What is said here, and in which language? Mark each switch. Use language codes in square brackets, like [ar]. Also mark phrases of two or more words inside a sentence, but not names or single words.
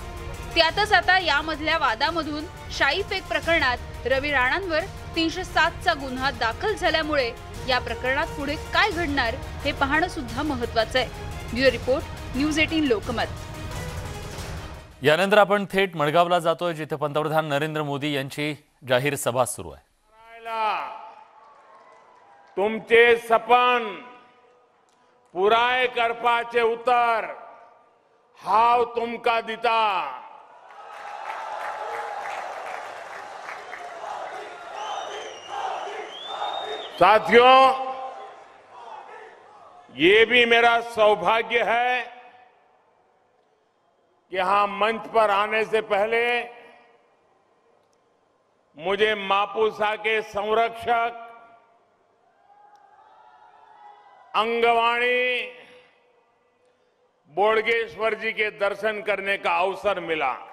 [mr] त्यातच आता यामधल्या वादामधून शाईफेक प्रकरणात रवी राणांवर 307 चा गुन्हा दाखल झाल्यामुळे या प्रकरणात पुढे काय घडणार हे पाहणं सुद्धा महत्त्वाचं आहे। ब्युरो रिपोर्ट, न्यूज 18 लोकमत। यानंतर आपण थेट मडगावला जातोय, जिथे पंतप्रधान नरेंद्र मोदी यांची जाहीर सभा सुरू आहे। [kok] तुमचे सपन पुराय करपाचे उतर हाव तुमका दिता। [hi] साथियों, ये भी मेरा सौभाग्य है कि यहां मंच पर आने से पहले मुझे मापुसा के संरक्षक अंगवाणी बोडगेश्वर जी के दर्शन करने का अवसर मिला।